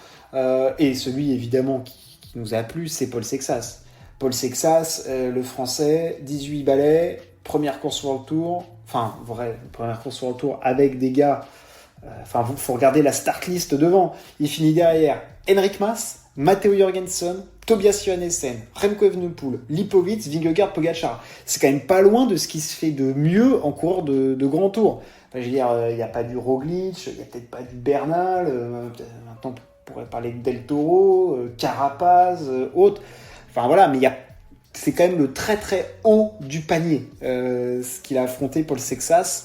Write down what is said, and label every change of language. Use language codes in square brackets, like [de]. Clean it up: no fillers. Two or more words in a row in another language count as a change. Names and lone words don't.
[fr] Et celui évidemment qui nous a plu, c'est Paul Sexas. Paul Sexas, le Français, 18 balais, première course sur le Tour. Enfin, première course sur le Tour avec des gars. Faut regarder la [en] start list [fr] devant. Il finit derrière Henrik Mas, Matteo Jorgensen, Tobias Johannesen, Remco Evenepoel, Lipovic, Vingegaard, Pogačar. C'est quand même pas loin de ce qui se fait de mieux en coureur de grand tour. Enfin, je veux dire, il n'y a pas du Roglic, il n'y a peut-être pas du Bernal, maintenant on pourrait parler de Del Toro, Carapaz, autres. Enfin voilà, mais c'est quand même le très très haut du panier, ce qu'il a affronté Paul Sexas.